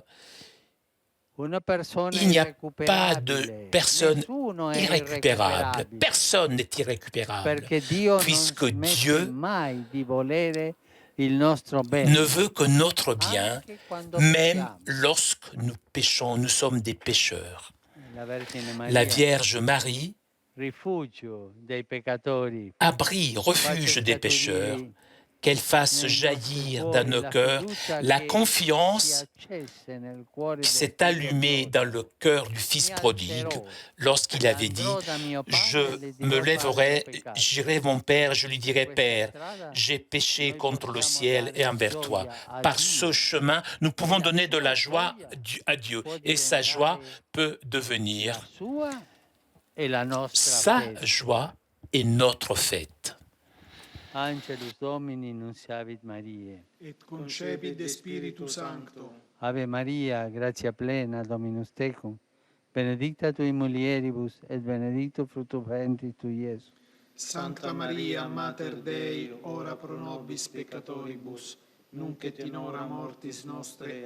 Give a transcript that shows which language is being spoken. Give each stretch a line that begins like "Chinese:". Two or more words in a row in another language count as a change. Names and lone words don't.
Italian: Una persona
French: Il n'y a pas de
Italian: irrecuperabile,
French: personne
Italian: nessuno è
French: irrécupérable.
Italian: irrecuperabile,
French: Personne n'est irrécupérable,
Italian: perché Dio non
French: puisque
Italian: smette
French: Dieu
Italian: mai di volere il nostro bene,
French: ne veut que notre bien,
Italian: anche quando
French: même
Italian: pecchiamo.
French: lorsque nous péchons. Nous sommes des pécheurs.
Italian: La Vergine Maria,
French: La Vierge Marie,
Italian: rifugio dei peccatori,
French: abri, refuge des pécheurs, qu'elle fasse jaillir dans nos cœurs la confiance qui s'est allumée dans le cœur du Fils prodigue lorsqu'il avait dit « Je me lèverai, j'irai mon Père, je lui dirai Père, j'ai péché contre le ciel et envers toi. » Par ce chemin, nous pouvons donner de la joie à Dieu et sa joie peut devenir sa joie et notre fête.
Latin: Angelus Domini nunciavit Mariae. et concepit de Spiritu Sancto. Ave Maria, gratia plena, Dominus tecum, benedicta tui mulieribus, et benedictus fructus ventris tui, Iesus. Sancta Maria, Mater Dei, ora pro nobis peccatoribus, nunc et in hora mortis nostre.